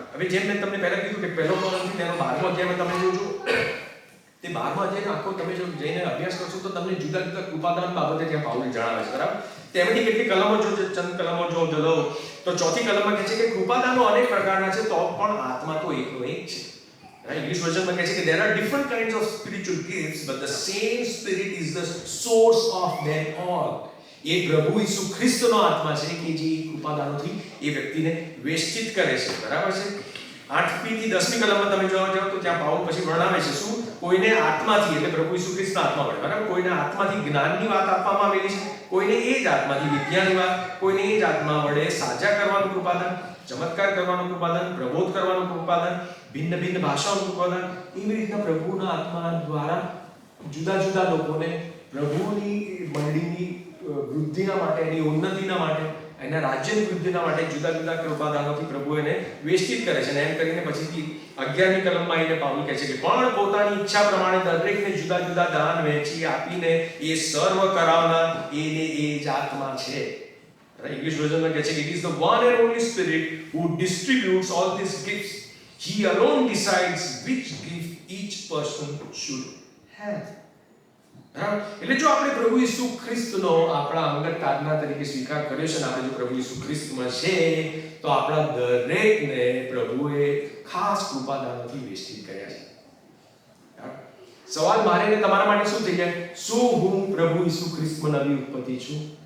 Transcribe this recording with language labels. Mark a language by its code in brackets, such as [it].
[gu] હવે જેમ મેં તમને પહેલા કીધું કે પહેલો કોરિન્થીયો તેનો 12મો અધ્યાયમાં તમે જોજો તે 12મા અધ્યાયનો આખો તમે જો જઈને અભ્યાસ કરશો તો તમને જુદા જુદા કૃપાદાન બાબતે ત્યાં પાઉલ જણાવે છે, બરાબર. તેમાંથી કેટલી કલમો જો ચંદ કલમો જો લો તો ચોથી કલમમાં કહે છે કે કૃપાદાનો અનેક પ્રકારના છે તો પણ આત્મા તો એકનો એક છે. ઇંગ્લિશ વર્ઝનમાં કહે છે કે [en] there are different kinds of spiritual gifts but the same spirit is the source of them all. [gu] એ પ્રભુ ઈસુ ખ્રિસ્તનો આત્મા છે કે જે કૃપાદાનોથી એ વ્યક્તિને વેષ્ટિત કરે છે, બરાબર છે. 8મી થી 10મી કલમમાં તમે જોવા જાઓ તો ત્યાં પાઉલ પછી વર્ણવે છે શું, કોઈને આત્માથી એટલે પ્રભુ ઈસુ ખ્રિસ્તના આત્મા વડે, બરાબર, કોઈને આત્માથી જ્ઞાનની વાત આપવામાં આવેલી છે, કોઈને એ જ આત્માથી વિદ્યાની વાત, કોઈને એ જ આત્મા વડે સાજા કરવાનું કૃપાદાન, ચમત્કાર કરવાનું કૃપાદાન, પ્રબોધ કરવાનું કૃપાદાન, ભિન્ન ભિન્ન ભાષાઓનું કૃપાદાન. એવી રીતના પ્રભુના આત્મા દ્વારા જુદા જુદા લોકોને પ્રભુની મંડળીની વૃદ્ધિના માટે, એની ઉન્નતિના માટે, એના રાજ્યની વૃદ્ધિના માટે જુદા જુદા કૃપાદાનોથી પ્રભુ એને વેષ્ટિત કરે છે. અને એમ કરીને પછીથી 11મી કલમમાં એને પાઉલ કહે છે કે પણ પોતાની ઈચ્છા પ્રમાણે દરેકને જુદા જુદા દાન વહેંચી આપીને એ સર્વ કરાવનાર એને એ જ આત્મા છે. ઇંગ્લિશ વર્ઝનમાં કહે છે કે [en] it is the one and only spirit who distributes all these gifts. He alone decides which gift each person should have. [gu] એટલે જો આપણે પ્રભુ ઈસુ ખ્રિસ્તનો આપણા અંગત આજ્ઞા તરીકે સ્વીકાર કર્યો છે ને આપણે જો પ્રભુ ઈસુ ખ્રિસ્તમાં છે તો આપણા દરેકને પ્રભુએ ખાસ કૃપાદાનોથી વેષ્ટિત કર્યા છે. સવાલ મારે ને તમારા માટે શું થઈ જાય, શું હું પ્રભુ ઈસુ ખ્રિસ્તમાં નવી ઉત્પત્તિ છું?